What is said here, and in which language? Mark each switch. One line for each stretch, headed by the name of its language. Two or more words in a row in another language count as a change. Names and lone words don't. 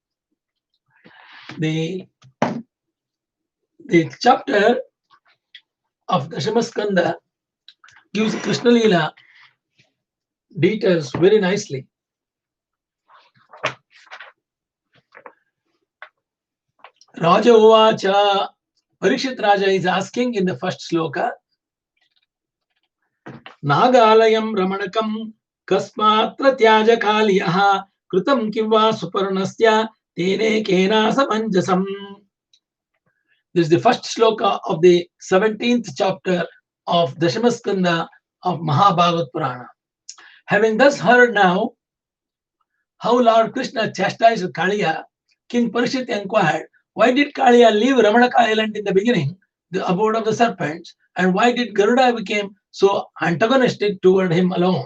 English: The chapter of Dashamaskanda gives Krishna Leela details very nicely.
Sanskrit: राजा उवाच,
English: Parikshit Raja is asking in the first sloka,
Sanskrit: नागालयं रमणकं कस्मात् तत्याज कालियः कृतं किं वा सुपर्णस्य तेनैकेन असमञ्जसम्.
English: This is the first sloka of the 17th chapter of Dashamaskanda of Mahabhagavad Purana. Having thus heard now how Lord Krishna chastised Kaliya, King Parikshit inquired, why did Kaliya leave Ramanaka island in the beginning, the abode of the serpents, and why did Garuda become so antagonistic toward him alone?